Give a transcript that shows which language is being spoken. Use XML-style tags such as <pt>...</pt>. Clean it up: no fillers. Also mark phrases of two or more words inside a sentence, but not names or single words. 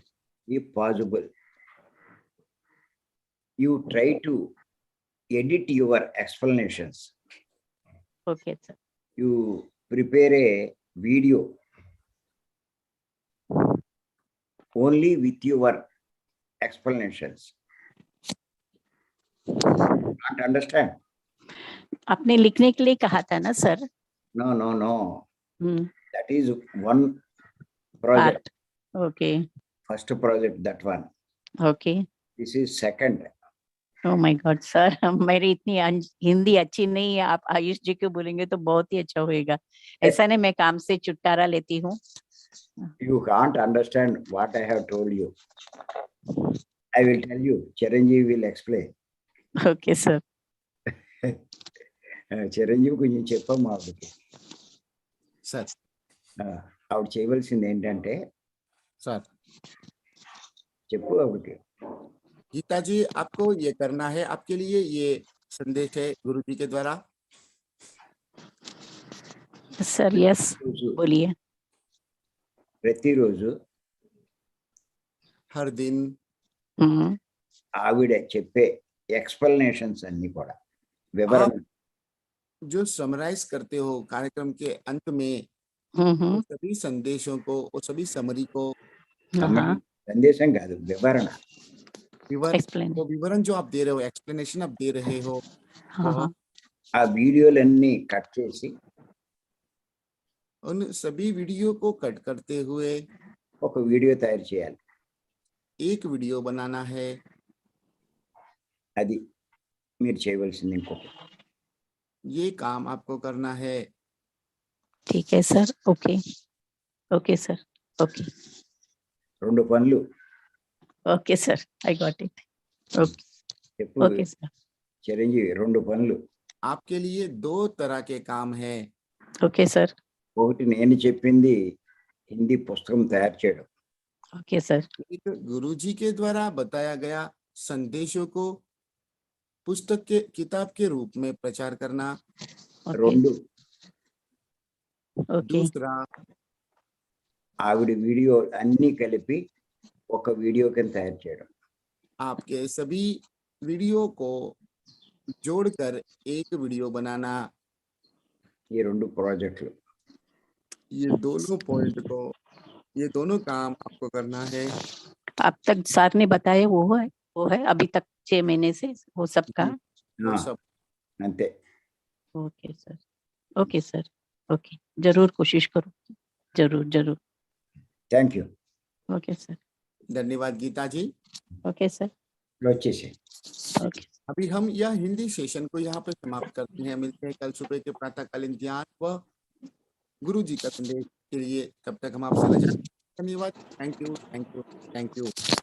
<en>If possible, you try to edit your explanations. OK sir. You prepare a video only with your explanations. Can't understand?</en> <hi>आपने लिखने के लिए कहा था ना सर?</hi> <en>No, no, no. हम्म, That is one project. Part. OK First project, that one. ओके। This is second. oh my god sir,</en> <hi>मेरी इतनी हिंदी अच्छी नहीं है, आप आयुष जी को बोलेंगे तो बहुत ही अच्छा होएगा। ऐसा नहीं मैं काम से छुटकारा लेती हूँ।</hi> <en>You can't understand what I have told you. I will tell you. Chiranjeev will explain. OK sir.</en> <te>చిరంజీవి కొంచెం చెప్పమ్మా ఆవిడకి.</te> <hi>सर</hi> <te>ఆవిడ చేయవలసింది ఏంటంటే</te> <hi>सर</hi> <te>చెప్పు ఆవిడకి.</te> <hi>गीता जी, आपको ये करना है, आपके लिए ये संदेश है गुरु जी के द्वारा।</hi> <en>sir yes,</en> <te>రోజు</te> <hi>बोलिए।</hi> <te>ప్రతిరోజు</te> <hi>हर दिन हम्म,</hi> <te>ఆవిడ చెప్పే ఎక్స్ప్లెనేషన్స్ అన్ని కూడా వివరణ</te> <hi>जो समराइज करते हो कार्यक्रम के अंत में हम्म, सभी संदेशों को और सभी समरी को, हाँ,</hi> <te>సందేశం కాదు వివరణ.</te> <hi>विवरण, एक्सप्लेन। वो विवरण जो आप दे रहे हो, एक्सप्लेनेशन आप दे रहे हो, हाँ हाँ,</hi> <te>ఆ వీడియోలన్నీ కట్ చేసి</te> <hi>उन सभी वीडियो को कट करते हुए</hi> <te>ఒక వీడియో తయారు చేయాలి.</te> <hi>एक वीडियो बनाना है।</hi> <te>అది మీరు చేయవలసింది. ఇంకొకటి</te> <hi>ये काम आपको करना है। ठीक है सर।</hi> <en>OK OK sir. OK</en> <te>2 పనులు</te> <en>OK sir, I got it. OK</en> <te>చెప్పు</te> <en>OK sir.</en> <te>చిరంజీవి. 2 పనులు.</te> <hi>आपके लिए 2 तरह के काम है।</hi> <en>OK sir.</en> <te>ఒకటి నేను చెప్పింది హిందీ పుస్తకం తయారు చేయడం.</te> <en>OK sir.</en> <hi>एक गुरुजी के द्वारा बताया गया संदेशों को पुस्तक के किताब के रूप में प्रचार करना।</hi> <en>ओके 2 ओके</en> <hi>दूसरा,</hi> <te>ఆవిడ వీడియో అన్ని కలిపి ఒక వీడియో కింద తయారు చేయడం.</te> <hi>आपके सभी वीडियो को जोड़कर एक वीडियो बनाना।</hi> <te>ఈ 2 ప్రాజెక్టులు.</te> <hi>ये दोनों पॉइंट को, ये दोनों काम आपको करना है। अब तक सर ने बताया वो है अभी तक 6 महीने से वो सब का। वो ఆ, सब</hi> <te>అంతే.</te> <en>OK sir. OK sir.</en> <hi>ओके, जरूर कोशिश करो, जरूर जरूर।</hi> <en>thank you. OK sir.</en> <hi>धन्यवाद गीता जी।</hi> <en>OK sir.</en> <te>వచ్చేసి</te> <en>ओके</en> <hi>अभी हम यह हिंदी सेशन को यहाँ पे समाप्त करते हैं। मिलते हैं कल सुबह के प्रातःकालीन ध्यान व गुरु जी का संदेश के लिए। तब तक हम आपसे रजा। धन्यवाद।</hi> <en>thank you, thank you, thank you.</en>